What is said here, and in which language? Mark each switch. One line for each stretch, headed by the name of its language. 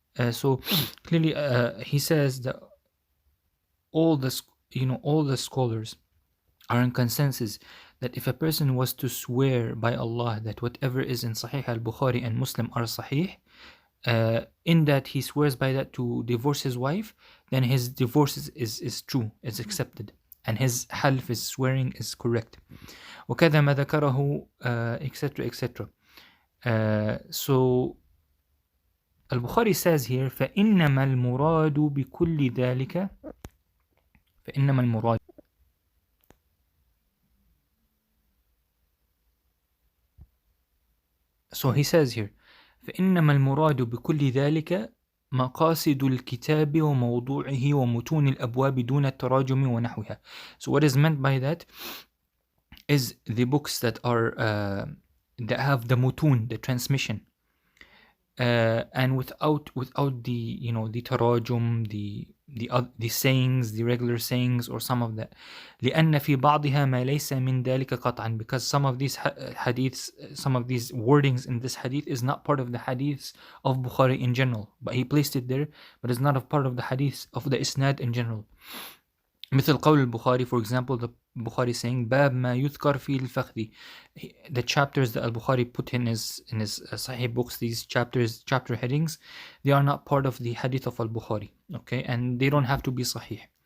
English: So clearly he says that all the scholars are in consensus that if a person was to swear by Allah that whatever is in Sahih al-Bukhari and Muslim are Sahih, in that he swears by that to divorce his wife, then his divorce is true, is accepted, and his half, is swearing, is correct.
Arabic: وكذا ما ذكره
English: etc etc. So Al-Bukhari says here
Arabic: فإنما المراد بكل ذلك فإنما المراد.
English: So he says here
Arabic: فإنما المراد بكل ذلك مقاصد الكتاب وموضوعه ومتون الأبواب دون التراجم ونحوها.
English: So what is meant by that is the books that are that have the mutun, the transmission, and without the the tarajum, the sayings, the regular sayings, or some of that.
Arabic: لأن في بعضها ما ليس من ذلك قطعا,
English: because some of these hadiths, some of these wordings in this hadith is not part of the hadiths of Bukhari in general, but he placed it there, but it's not a part of the hadiths of the isnad in general.
Arabic: مثل قول البخاري,
English: for example, the Bukhari saying
Arabic: باب ما يذكر في الفخذ.
English: The chapters that Al-Bukhari put in his Sahih books, these chapter headings, they are not part of the hadith of Al-Bukhari, okay, and they don't have to be Sahih.